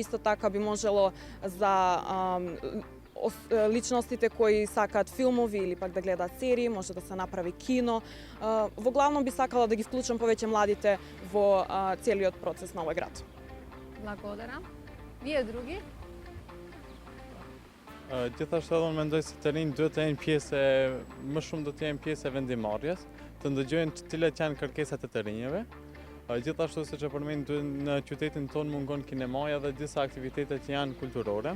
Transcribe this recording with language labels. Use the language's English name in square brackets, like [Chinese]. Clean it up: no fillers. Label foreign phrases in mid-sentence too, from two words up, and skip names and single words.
[Macedonian] Исто така би можело за личностите кои сакаат филмови или пак да гледаат серии, може да се направи кино. Во главно би сакала да ги вклучам повеќе младите во целиот процес на овој град. Благодарам. Вие други? [Albanian] Gjithashtu edhe unë mendoj se të rinjt duhet të jenë pjesë, më shumë do të jenë pjesë e vendimarrjes, të ndëgjojnë cilat janë kërkesat e të rinjeve. Gjithashtu siç e përmend në qytetin tonë mungon kinemaja dhe disa aktivitete që janë kulturore.